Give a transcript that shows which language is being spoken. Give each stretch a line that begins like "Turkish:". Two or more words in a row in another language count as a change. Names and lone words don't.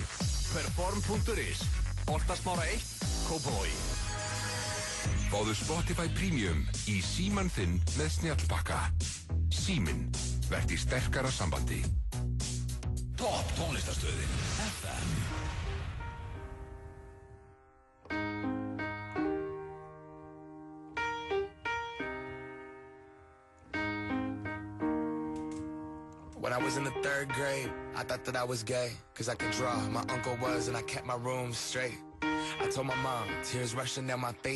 Icelandic: Perform.is. Holtasmára 1, Kópavogi. Fáðu Spotify Premium í síman þinn með snjallpakka. Síminn. Verð í sterkara sambandi. Topp tónlistarstöðin FM.
English: When I was in the 3rd grade, I thought that I was gay, cause I could draw. My uncle was, and I kept my room straight. I told my mom, tears rushing down my face.